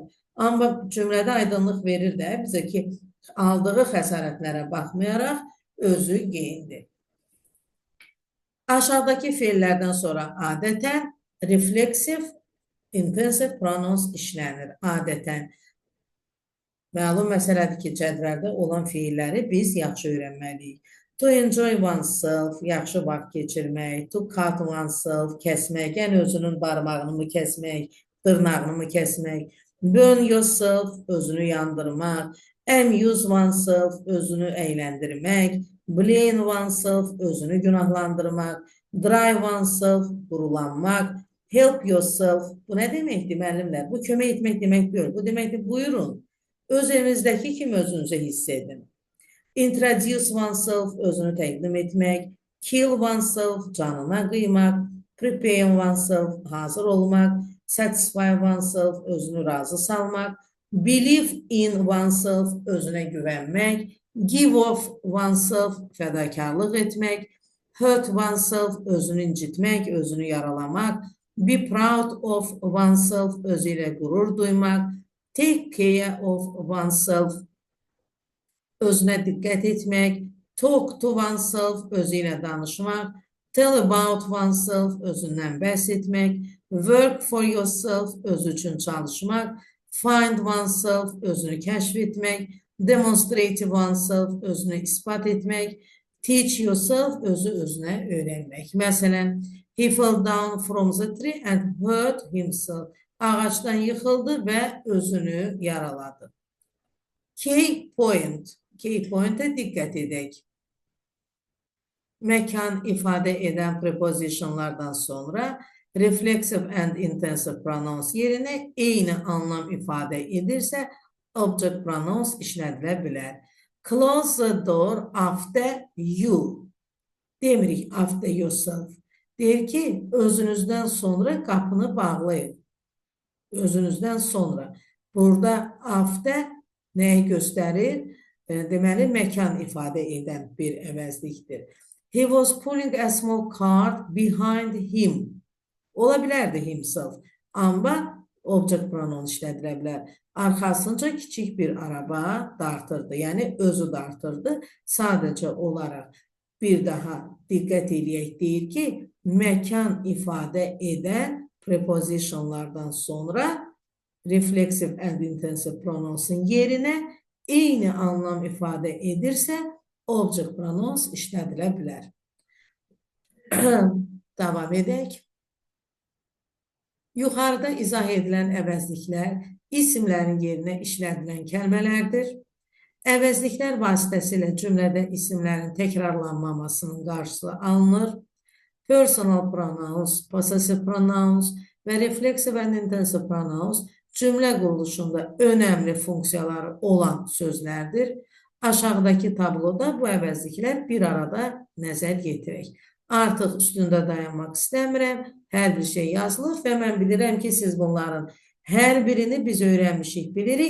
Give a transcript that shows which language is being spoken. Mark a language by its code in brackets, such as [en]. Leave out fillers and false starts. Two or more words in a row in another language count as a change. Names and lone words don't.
[az] Amma cümlədə aydınlıq verir də bizə ki, aldığı xəsarətlərə baxmayaraq özü geyindi. Aşağıdakı feillərdən sonra adətən refleksiv, [en] intensiv pronouns [az] işlənir. Adətən məlum məsələdir ki, cədvəldə olan feilləri biz yaxşı öyrənməliyik. [en] To enjoy oneself, [az] yaxşı vaxt keçirmək. [en] To cut oneself, [az] kəsmək. Yəni özünün barmağını mı kəsmək, dırnağını mı kəsmək. [en] Burn yourself, [az] özünü yandırmaq. [en] Amuse oneself, [az] özünü əyləndirmək. [en] Blame oneself, [az] özünü günahlandırmaq. [en] Drive oneself, qurulanmaq. Help yourself, [az] bu nə deməkdir, müəllimlər? Bu kömək etmək demək deyil. Bu deməkdir, buyurun. Öz evinizdəki kimi özünüzü hiss edin. [en] Introduce oneself, [az] özünü təqdim etmək. [en] Kill oneself, [az] canına qıymaq. [en] Prepare oneself, [az] hazır olmaq. [en] Satisfy oneself, [az] özünü razı salmaq. [en] Believe in oneself, [az] özünə güvənmək. [en] Give of oneself, [az] fədakarlıq etmək. [en] Hurt oneself, [az] özünü incitmək, özünü yaralamaq. [en] Be proud of oneself, [az] özü ilə qürur duymaq. [en] Take care of oneself, [az] özünə diqqət etmək, [en] talk to oneself, [az] özü ilə danışmaq, [en] tell about oneself, [az] özündən bəhs etmək, [en] work for yourself, [az] özü üçün çalışmaq, [en] find oneself, [az] özünü kəşf etmək, [en] demonstrate oneself, [az] özünü ispat etmək, [en] teach yourself, [az] özü özünə öyrənmək. Məsələn, [en] he fell down from the tree and hurt himself. [az] Ağacdan yıxıldı və özünü yaraladı. [en] Key point. Key point'e [az] dikkat edək. Məkan ifadə edən prepositionlardan sonra [en] reflexive and intensive pronouns [az] yerinə eyni anlam ifadə edirsə, [en] object pronouns [az] işlədilə bilər. [en] Close the door after you. [az] Demirik [en] after yourself. [az] Deyir ki, özünüzdən sonra qapını bağlayın. Özünüzdən sonra. Burada after nəyi göstərir? Deməli, məkan ifadə edən bir əvəzlikdir. [en] He was pulling a small cart behind him. [az] Ola bilərdi himself. Amma [en] object pronoun [az] işlədilə bilər. Arxasınca kiçik bir araba dartırdı. Yəni, özü dartırdı. Sadəcə olaraq bir daha diqqət edək deyir ki, məkan ifadə edən prepositionlardan sonra [en] reflexive and intensive pronouns'un [az] yerinə eyni anlam ifadə edirsə, [en] object pronouns [az] işlədilə bilər. Davam edək. Yuxarıda izah edilən əvəzliklər isimlərin yerinə işlədilən kəlmələrdir. Əvəzliklər vasitəsilə cümlədə isimlərin təkrarlanmamasının qarşısı alınır. [en] Personal pronouns, possessive pronouns [az] və [en] reflexive and intensive pronouns [az] cümlə quruluşunda önəmli funksiyaları olan sözlərdir. Aşağıdakı tabloda bu əvəzliklər bir arada nəzər yetirək. Artıq üstündə dayanmaq istəmirəm, hər bir şey yazılır və mən bilirəm ki, siz bunların hər birini biz öyrənmişik, bilirik.